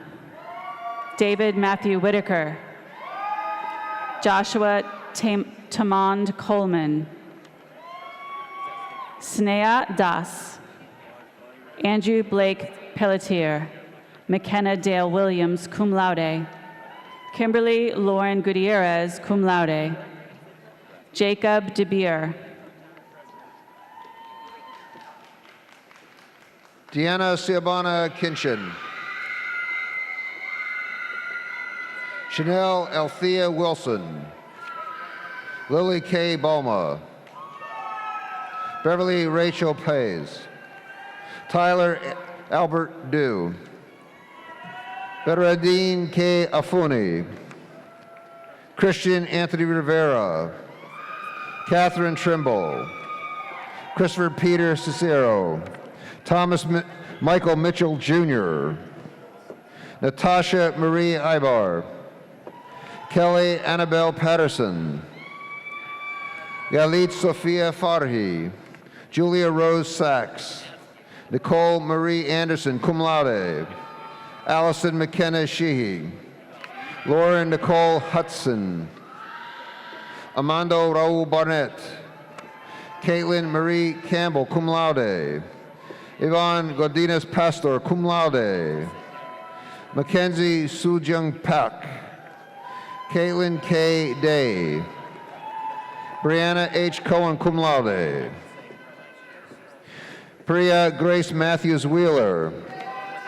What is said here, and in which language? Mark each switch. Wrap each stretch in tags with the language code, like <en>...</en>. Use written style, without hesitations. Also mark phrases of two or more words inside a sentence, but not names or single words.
<en>David Matthew Whitaker. Joshua Tamond Coleman. Snea Das. Andrew Blake Pelletier. McKenna Dale Williams,</en> <la>cum laude.</la> <en>Kimberly Lauren Gutierrez,</en> <la>cum laude.</la> <en>Jacob DeBeer. Deanna Ciabana Kinchin. Chanel Althea Wilson. Lily K. Boma. Beverly Rachel Pays. Tyler Albert Dew. Bedradine K. Afuni. Christian Anthony Rivera. Catherine Trimble. Christopher Peter Cicero. Thomas Michael Mitchell Jr. Natasha Marie Ibar. Kelly Annabelle Patterson. Galit Sophia Farhi. Julia Rose Sachs. Nicole Marie Anderson,</en> <la>cum laude.</la> <en>Allison McKenna Sheehy. Lauren Nicole Hudson. Amando Raul Barnett. Caitlin Marie Campbell,</en> <la>cum laude.</la> <en>Yvonne Godinez Pastor,</en> <la>cum laude.</la> <en>Mackenzie Sujung Pak. Caitlin K. Day. Brianna H. Cohen,</en> <la>cum laude.</la> <en>Priya Grace Matthews Wheeler.</en>